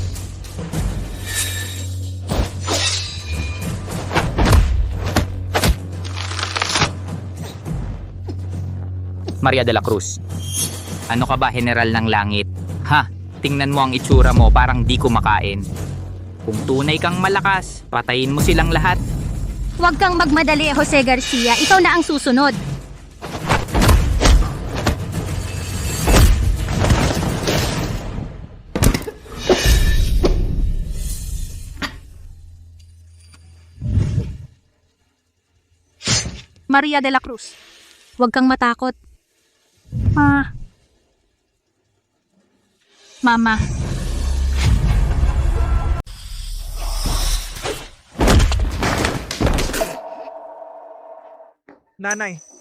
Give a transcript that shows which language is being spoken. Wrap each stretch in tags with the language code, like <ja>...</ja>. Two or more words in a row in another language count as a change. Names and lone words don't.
<tl>Maria de la Cruz. Ano ka ba, General ng Langit? Ha? Tingnan mo ang itsura mo, parang di kumakain. Kung tunay kang malakas, patayin mo silang lahat. Huwag kang magmadali, Jose Garcia. Ikaw na ang susunod. Maria de la Cruz. Huwag kang matakot. Mama. Nanay,</tl>